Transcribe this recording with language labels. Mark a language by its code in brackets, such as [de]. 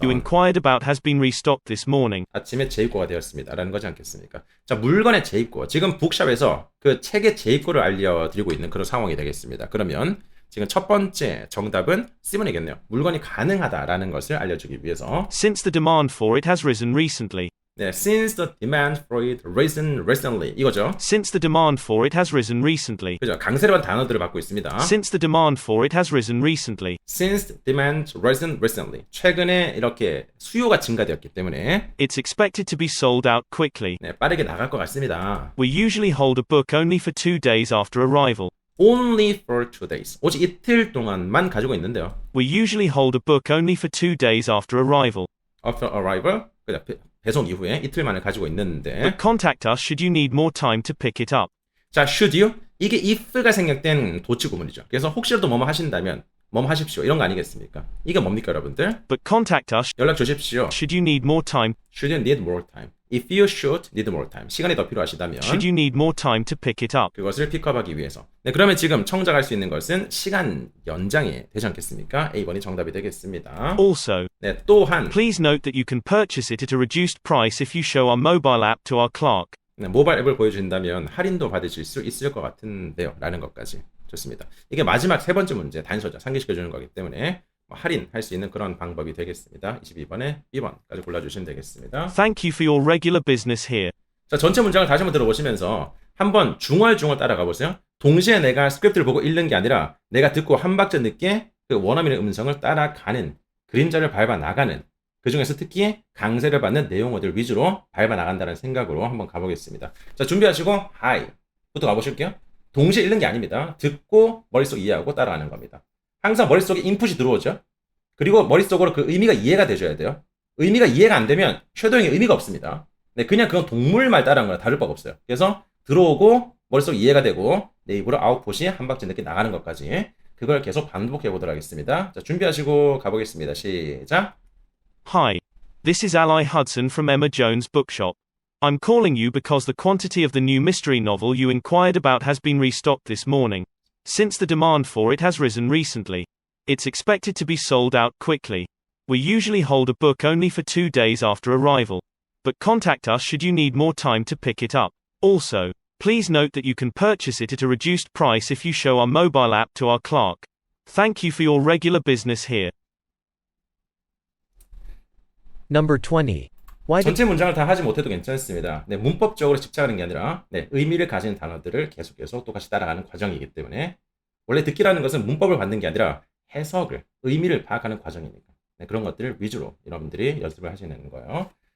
[en] you inquired about has been restocked this morning. [ko] 아침에 재입고가 되었습니다. 라는 거지 않겠습니까? 자, 물건의 재입고. 지금 북샵에서 그 책의 재입고를 알려드리고 있는 그런 상황이 되겠습니다. 그러면 지금 첫 번째 정답은 C번이겠네요. 물건이 가능하다라는 것을 알려주기 위해서. [en] Since the demand for it has risen recently. 네, since the demand for it risen recently [ko] 이거죠. [en] Since the demand for it has risen recently. [ko] 그죠? 강세로 한 단어들을 받고 있습니다. [en] Since the demand for it has risen recently. Since demand risen recently. [ko] 최근에 이렇게 수요가 증가되었기 때문에 [en] It's expected to be sold out quickly. [ko] 네, 빠르게 나갈 것 같습니다. [en] We usually hold a book only for 2 days after arrival. Only for 2 days. [ko] 오직 이틀 동안만 가지고 있는데요. [en] We usually hold a book only for 2 days after arrival. After arrival, [ko] 그죠? 배송 이후에 이틀 만에 가지고 있는데 [en] But contact us should you need more time to pick it up. 자, should you? [ko] 이게 if가 생략된 도치 구문이죠. 그래서 혹시라도 뭐뭐 하신다면 뭐뭐 하십시오. 이런 거 아니겠습니까? 이게 뭡니까, 여러분들? [en] But contact us [ko] 연락 주십시오. [en] should you need more time. Should you need more time? If you should need more time. [ko] 시간이 더 필요하시다면 [en] Should you need more time to pick it up. [ko] 그것을 픽업하기 위해서. 네, 그러면 지금 청작할 수 있는 것은 시간 연장이 되지 않겠습니까? A번이 정답이 되겠습니다. [en] Also, [ko] 네, 또한 [en] please note that you can purchase it at a reduced price if you show our mobile app to our clerk. [ko] 네, 모바일 앱을 보여준다면 할인도 받으실 수 있을 것 같은데요. 라는 것까지. 좋습니다. 이게 마지막 세 번째 문제 단서죠. 상기시켜주는 거기 때문에 할인할 수 있는 그런 방법이 되겠습니다. 22번에 B번까지 골라주시면 되겠습니다. [en] Thank you for your regular business here. [ko] 자, 전체 문장을 다시 한번 들어보시면서 한번 중얼중얼 따라가 보세요. 동시에 내가 스크립트를 보고 읽는 게 아니라 내가 듣고 한 박자 늦게 그 원어민의 음성을 따라가는 그림자를 밟아 나가는 그 중에서 특히 강세를 받는 내용어들 위주로 밟아 나간다는 생각으로 한번 가보겠습니다. 자, 준비하시고 Hi부터 가보실게요. 동시에 읽는 게 아닙니다. 듣고 머릿속 이해하고 따라가는 겁니다. 항상 머릿속에 인풋이 들어오죠. 그리고 머릿속으로 그 의미가 이해가 되셔야 돼요. 의미가 이해가 안 되면 쉐도잉의 의미가 없습니다. 네, 그냥 그건 동물 말 따라한 거랑 다를 바가 없어요. 그래서 들어오고 머릿속 이해가 되고 내 입으로 아웃풋이 한 박자 늦게 나가는 것까지 그걸 계속 반복해 보도록 하겠습니다. 자, 준비하시고 가보겠습니다. 시작. [en] Hi. This is Ally Hudson from Emma Jones Bookshop. I'm calling you because the quantity of the new mystery novel you inquired about has been restocked this morning. Since the demand for it has risen recently, it's expected to be sold out quickly. We usually hold a book only for 2 days after arrival. But contact us should you need more time to pick it up. Also, please note that you can purchase it at a reduced price if you show our mobile app to our clerk. Thank you for your regular business here. Number 20. [ko] 전체 문장을 다 하지 못해도 괜찮습니다. 네, 문법적으로 집착하는 게 아니라 의미를 가진 단어들을 계속해서 똑같이 따라가는 과정이기 때문에 원래 듣기라는 것은 문법을 받는 게 아니라 해석을, 의미를 파악하는 과정이니까 그런 것들을 위주로 여러분들이 연습을 하시는 거예요.